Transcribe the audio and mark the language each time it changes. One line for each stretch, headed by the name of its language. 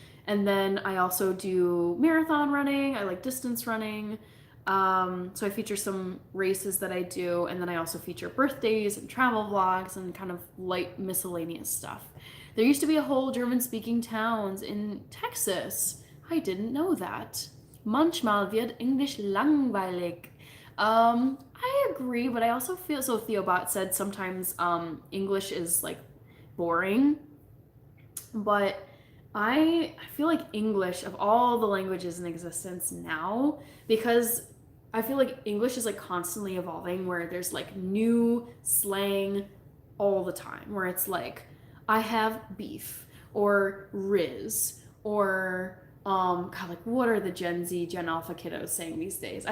English: And then I also do marathon running. I like distance running. So I feature some races that I do, and then I also feature birthdays and travel vlogs and kind of light miscellaneous stuff. There used to be a whole German-speaking towns in Texas. I didn't know that.
German: Manchmal wird Englisch langweilig.
English: I agree, but I also feel so. Theobot said sometimes English is like boring, but I feel like English of all the languages in existence now, because I feel like English is like constantly evolving where there's like new slang all the time where it's like I have beef or Riz or God, like what are the Gen Z, Gen Alpha kiddos saying these days?